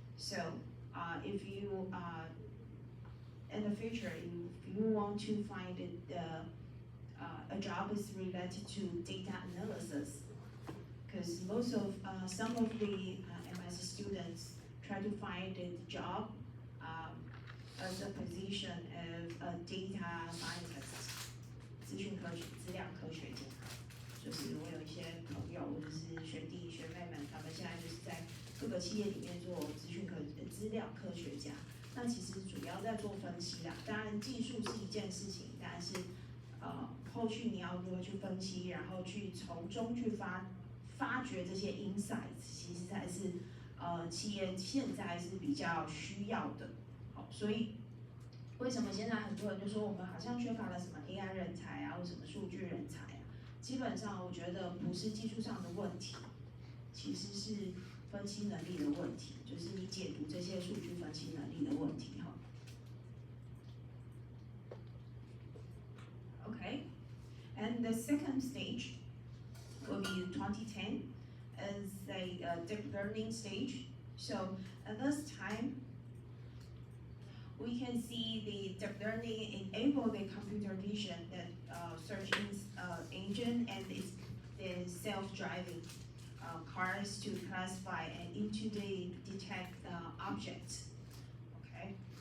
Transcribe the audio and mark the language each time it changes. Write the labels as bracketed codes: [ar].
[en] So if you in the future, if you want to find a job is related to data analysis, because some of the MS students try to find a job as a position of a data scientist. [zh] 资料科学家，就是我有一些朋友或者是学弟学妹们，他们现在就是在各个企业里面做资料科学家。那其实主要在做分析啦，当然技术是一件事情，但是后续你要如何去分析，然后去从中去发掘这些 insights， 其实才是企业现在是比较需要的。好，所以为什么现在很多人就说我们好像缺乏了什么 AI 人才啊，或什么数据人才啊？基本上我觉得不是技术上的问题，其实是分析能力的问题，就是你解读这些数据分析能力的问题哈。 [en] Okay, and the second stage will be 2010 as a deep learning stage. So at this time, we can see the deep learning enable the computer vision, that search engine, and the self-driving cars to classify and into the detect objects. Okay.